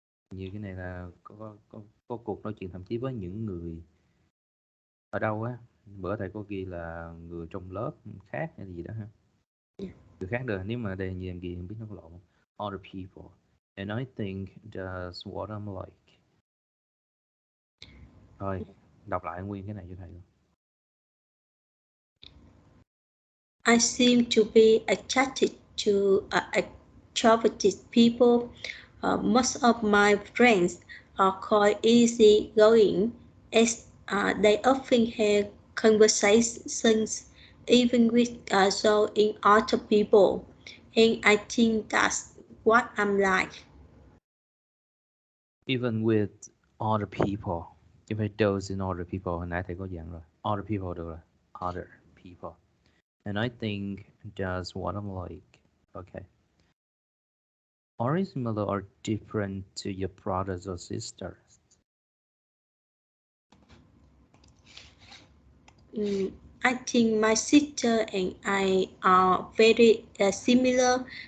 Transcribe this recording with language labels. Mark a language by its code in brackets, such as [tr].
[vi] Như cái này là có cuộc nói chuyện thậm chí với những người ở đâu á. Bữa thầy có ghi là người trong lớp khác hay gì đó ha. Người khác được, nếu mà đây như em ghi không biết nó có lộn. [en] Other people, and I think that's what I'm like. [vi] Thôi, đọc lại nguyên cái này cho thầy luôn. [en] I seem to be attracted to extroverted people. Most of my friends are quite easygoing, as they often have conversations even with in other people, and I think that's what I'm like. Even with other people, [vi] chứ phải [en] those in other people, [vi] hồi nãy thầy có dặn rồi. [en] Other people [vi] được rồi. [en] Other people. And I think that's what I'm like. Okay. Are you similar or different to your brothers or sisters? I think my sister and I are very similar.